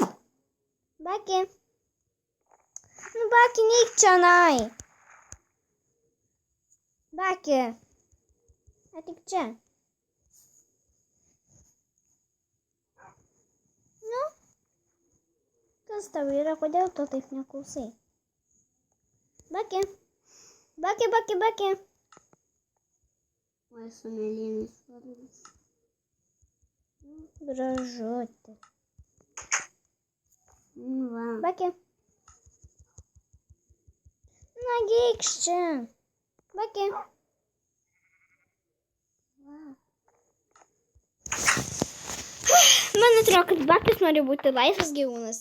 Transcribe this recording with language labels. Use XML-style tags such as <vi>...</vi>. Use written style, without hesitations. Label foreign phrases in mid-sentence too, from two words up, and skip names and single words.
<lt>Baki. Nu, Baki, neik čionai. Baki. Ateik čia. Nu? Kas tau yra? Kodėl tu taip neklausai? Baki. Baki. Oi, su mėlynais švarvais. Gražutė. Va. Baki. Nagi, eikš čia. Baki. Man atrodo, kad Bakis nori būti laisvas gyvūnas.</lt>